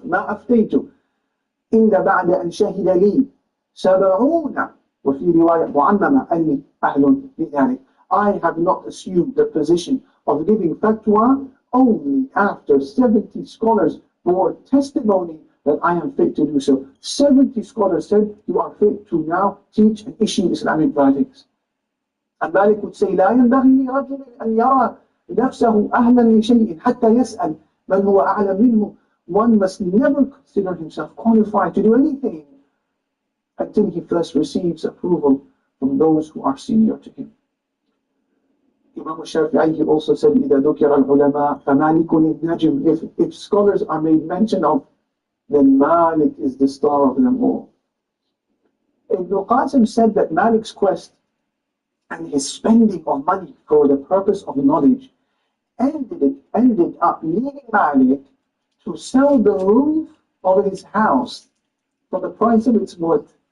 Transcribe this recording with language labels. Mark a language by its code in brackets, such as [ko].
[ar] مَا أَفْتَيْتُ إِلَّا بَعْدَ أَنْ شَهِدَ لِي سَبَعُونَ وَفِي رِوَايَةٍ مُعَمَّمَ أَنِّي أَهْلٌ بِذَلِكَ. [en] I have not assumed the position of giving fatwa only after 70 scholars bore testimony that I am fit to do so. 70 scholars said, you are fit to now teach and issue Islamic verdicts. And Malik would say, [ar] لا ينبغي لرجل أن يرى نفسه أهلا لشيء حتى يسأل من هو أعلم منه. [en] One must never consider himself qualified to do anything until he first receives approval from those who are senior to him. Imam al-Shafi'i also said, [ar] إذا ذكر العلماء فمالك النجم. [en] If scholars are made mention of, then Malik is the star of them all. Ibn Qasim said that Malik's quest and his spending of money for the purpose of knowledge ended up leading Malik to sell the roof of his house for the price of its wood.